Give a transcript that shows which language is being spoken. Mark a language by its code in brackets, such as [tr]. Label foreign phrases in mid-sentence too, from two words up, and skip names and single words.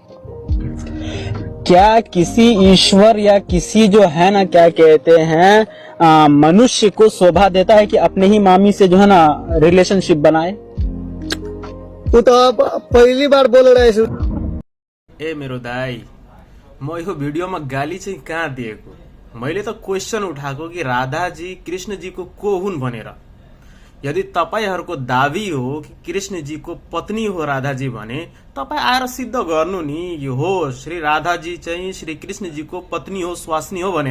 [hi] क्या किसी ईश्वर या किसी जो है ना, क्या कहते हैं, मनुष्य को शोभा देता है कि अपने ही मामी से जो है ना रिलेशनशिप बनाए? वो तो आप पहली बार बोल रहे थे। [ne] ए मेरो दाई, म यो भिडियोमा गाली चाहिँ कहाँ दिएको? मैले त क्वेशन उठाएको कि राधाजी कृष्णजीको को हुन् भनेर। यदि तपाईहरूको दावी हो कि कृष्णजीको पत्नी हो राधाजी भने तपाई आएर सिद्ध गर्नु नि, यो हो श्री राधाजी चाहिँ श्री कृष्णजीको पत्नी हो, स्वास्नी हो भनेर।